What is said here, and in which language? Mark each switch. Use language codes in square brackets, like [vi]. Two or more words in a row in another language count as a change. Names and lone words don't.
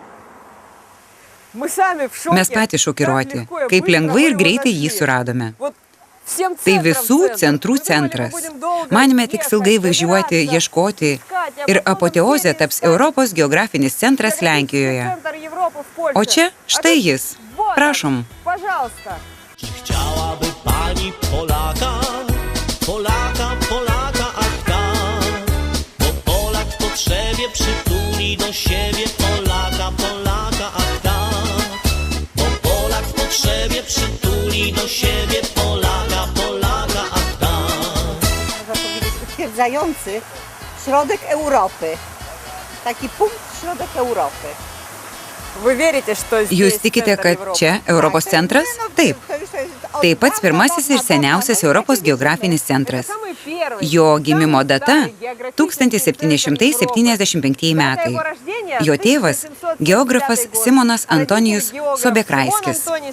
[lt] Mes patys šokiruoti, kaip lengvai ir greitai jį suradome. Tai visų centrų centras. Manėme tik ilgai važiuoti, ieškoti ir apoteozė taps Europos geografinis centras Lenkijoje. O čia štai jis. Prašom. [pl] Chciałaby pani Polaka, Polaka, Polaka, ach tak, bo Polak w potrzebie przytuli do siebie Polaka, Polaka, ach tak, bo Polak w potrzebie przytuli do siebie Polaka, Polaka, ach tak. Utwierdzający środek Europy. Taki punkt środek Europy. [lt] Jūs tikite, kad čia Europos centras? Taip. Tai pats pirmasis ir seniausias Europos geografinis centras. Jo gimimo data – 1775 metai. Jo tėvas – geografas Simonas Antonijus Sobekraiskis.